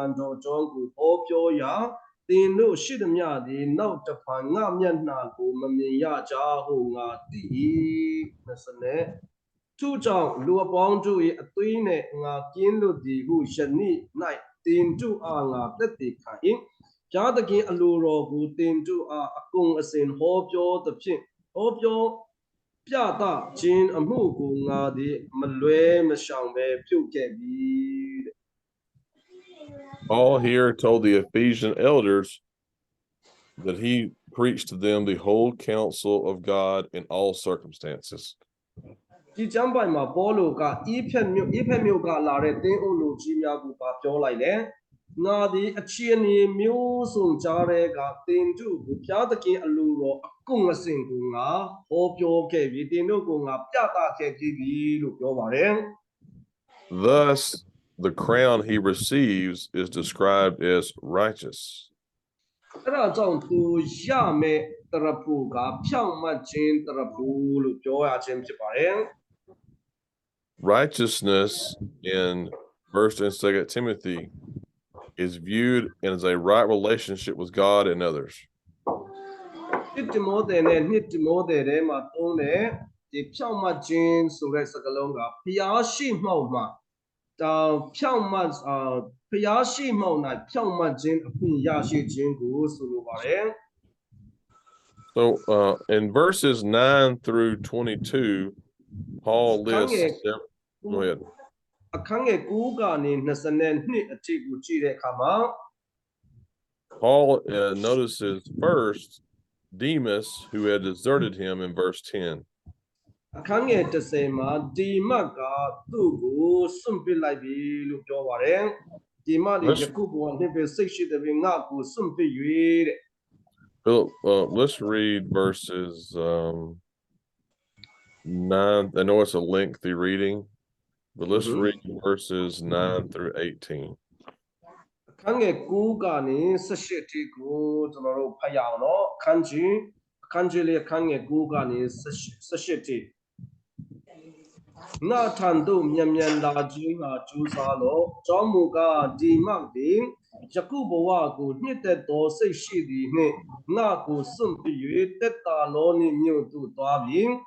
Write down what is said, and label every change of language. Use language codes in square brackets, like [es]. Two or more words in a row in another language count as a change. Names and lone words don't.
[my] တော်ကြောင်းကိုဟောပြောရာသင်တို့ရှိသမျှသည်နောက်တစ်ဖန်ငါမျက်နှာကိုမမြင်ရကြဟုငါသိ၏20သူကြောင့်လူအပေါင်းတို့၏အသွေးနှင့်ငါကင်းလွတ်သည်ဟုယနေ့၌သင်တို့အားငါသက်သေခံ၏ဘုရားသခင်အလိုတော်ကိုသင်တို့အားအကုန်အစင်ဟောပြောသဖြင့်ဟောပြောပြသခြင်းအမှုကိုငါသည်မလွဲမရှောင်ပဲပြုခဲ့ပြီ [en] Paul here told the Ephesian elders that he preached to them the whole counsel of God in all circumstances. [my] ဒီကျမ်းပိုင်မှာပေါလုကဤဖက်မြို့ကလာတဲ့သင်းအုပ်လူကြီးများကိုပြောလိုက်တယ်ငါသည်အခြေအနေမျိုးစုံကြားတဲ့ကသင်တို့ကိုဘုရားသခင်အလိုတော်အကုန်အစင်ကိုငါဟောပြောခဲ့ပြီသင်တို့ကိုငါပြသခဲ့ပြီလို့ပြောပါတယ် [en] Thus, the crown he receives is described as righteous. [my] အဲ့ဒါကြောင့်သူရမယ့်တရဖူကဖြောင့်မတ်ခြင်းတရဖူလို့ပြောရခြင်းဖြစ်ပါတယ် [en] Righteousness in 1st and 2nd Timothy is viewed as a right relationship with God and others. [my] တိမောသေနဲ့တိမောသေထဲမှာသုံးတဲ့ဒီဖြောင့်မတ်ခြင်းဆိုတဲ့စကားလုံးကဘုရားရှိမှောက်မှာဖြောင့်မတ်ဘုရားရှိမှောက်၌ဖြောင့်မတ်ခြင်းအခွင့်ရရှိခြင်းကိုဆိုလိုပါတယ် [en] So in verses 9 through 22, Paul lists go ahead. [my] အခန်းငယ်9ကနေ22အထိကိုကြည့်တဲ့အခါမှာ [en] Paul notices first Demas, who had deserted him in verse 10. [my] အခန်းငယ်10မှာဒီမတ်ကသူ့ကိုစွန့်ပစ်လိုက်ပြီလို့ပြောပါတယ်ဒီမတ်ဒီယခုဘောနှစ်ပဲစိတ်ရှိတဲ့ငါကိုစွန့်ပစ်၍တဲ့ [en] Let's read verses 9. I know it's a lengthy reading, but let's read verses 9 through 18. [my] အခန်းငယ်9ကနေ18အထိကိုကျွန်တော်တို့ဖတ်ရအောင်နော်အခန်းကြီးလေးအခန်းငယ်9ကနေ18အထိငါထံသို့မြန်မြန်လာခြင်းငါကြိုးစားလော့ကြောင့်မူကားဒီမှသည်ယခုဘဝကိုနှစ်သက်သောစိတ်ရှိသည်နှင့်ငါကိုစွန့်ပြီး၍တက်တာလောနိမြို့သို့သွားပြီ